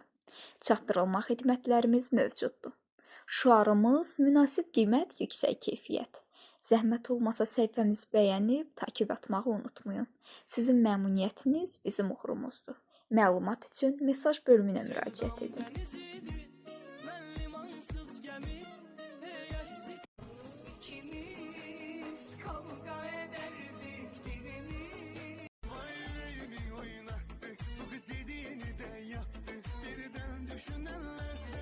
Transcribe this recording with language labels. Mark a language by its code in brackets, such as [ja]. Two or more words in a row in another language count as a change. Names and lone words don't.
[az] Çatdırılma xidmətlərimiz mövcuddur. Şüarımız münasib qiymət, yüksək keyfiyyət. Zəhmət olmasa səhifəmizi bəyənib takib atmağı unutmayın. Sizin məmnuniyyətiniz bizim uğurumuzdur. Məlumat üçün mesaj bölümünə müraciət edin. [tr] İkimiz kavga ederdik dilimiz. Yüreğimi oynattı, bu kız dediğini de yaptı. Birden düşünenler.